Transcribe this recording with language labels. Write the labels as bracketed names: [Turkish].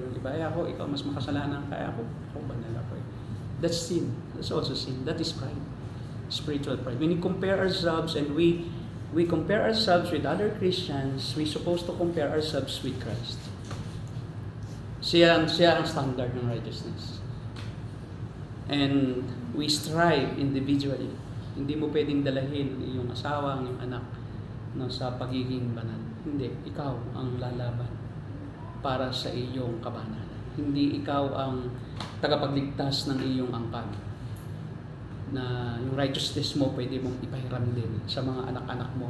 [Filipino] Ay ako, ikaw mas makasalanan, kaya ako banal ako. [English] That's sin. That's also sin. That is pride. Spiritual pride. When we compare ourselves and we compare ourselves with other Christians, we're supposed to compare ourselves with Christ. [Filipino] Siya ang standard ng righteousness. [English] And we strive individually. [Filipino] Hindi mo pwedeng dalahin yung asawa, yung anak sa pagiging banal. Hindi, ikaw ang lalaban para sa iyong kabanalan. Hindi ikaw ang tagapagligtas ng iyong angkan. Na yung righteousness mo pwede mong ipahiram din sa mga anak-anak mo.